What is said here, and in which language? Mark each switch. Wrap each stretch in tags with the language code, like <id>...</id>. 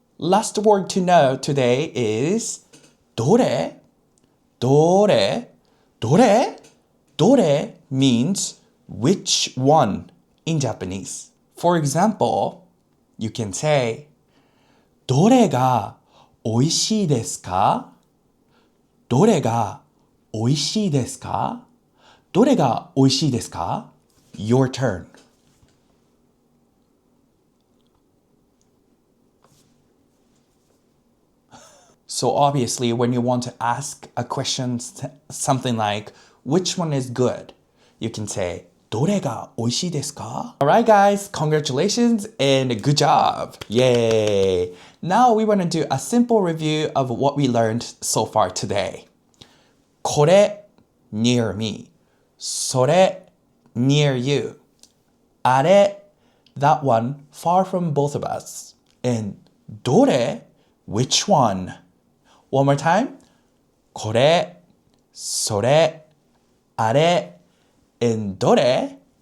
<en>Last word to know today is どれ?</en> <ja>どれ?どれ?</ja> <en>どれ means which one in Japanese. For example, you can say</en> <ja>どれが美味しいですか? どれが美味しいですか?どれが美味しいですか?</ja> <en>Your turn. So obviously, when you want to ask a question, something like, which one is good? You can say,</en> <ja>どれが美味しいですか?</ja> <en>Alright guys, congratulations and good job! Yay! Now we want to do a simple review of what we learned so far today. これ near me. それ near you. あれ that one far from both of us. And どれ which one? One more time.</en> <ja>これ、それ、あれ、and どれ?</ja>